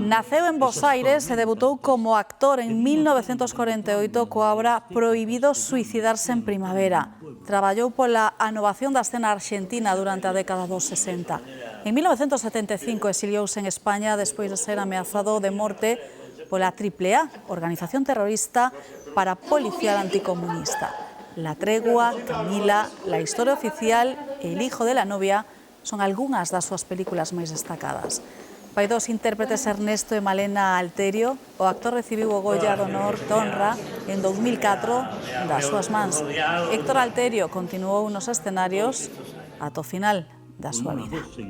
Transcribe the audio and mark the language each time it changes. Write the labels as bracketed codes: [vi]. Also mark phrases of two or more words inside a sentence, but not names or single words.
[gl] Naceu en Bos Aires e debutou como actor en 1948 coa obra Prohibido suicidarse en primavera. Traballou pola anovación da escena argentina durante a década dos 60. En 1975 exiliouse en España despois de ser ameazado de morte pola AAA, organización terrorista parapolicial anticomunista. La tregua, Camila, La historia oficial e El hijo de la novia son algunhas das súas películas máis destacadas. Pai dos intérpretes Ernesto e Malena Alterio, o actor recibiu o Goya de Honor de Honra en 2004 das súas mans. Héctor Alterio continuou nos escenarios ata o final da súa vida.